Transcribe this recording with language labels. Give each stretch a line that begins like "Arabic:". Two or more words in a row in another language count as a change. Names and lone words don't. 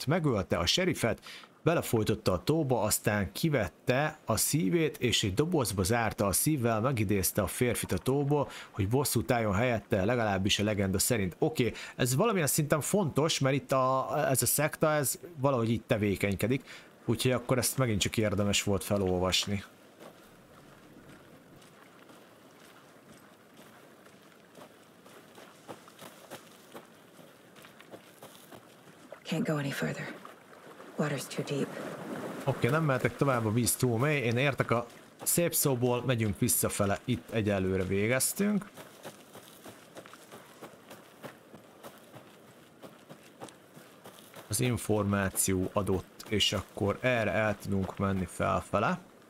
Hungarian: Megölte a sheriffet, belefolytotta a tóba, aztán kivette a szívét, és egy dobozba zárta a szívvel, megidézte a férfit a tóból, hogy bosszút álljon helyette, legalábbis a legenda szerint. Oké, ez valamilyen szinten fontos, mert itt ez a szekta, ez valahogy így tevékenykedik, úgyhogy akkor ezt megint csak érdemes volt felolvasni.
English: Can't go any further. Water's too deep.
Hungarian: Oké, nem mehetek tovább, a víz túl mély. Én értek a szép szóból, megyünk visszafele. Itt egyelőre végeztünk. Az információ adott, és akkor erre el tudunk menni felfele.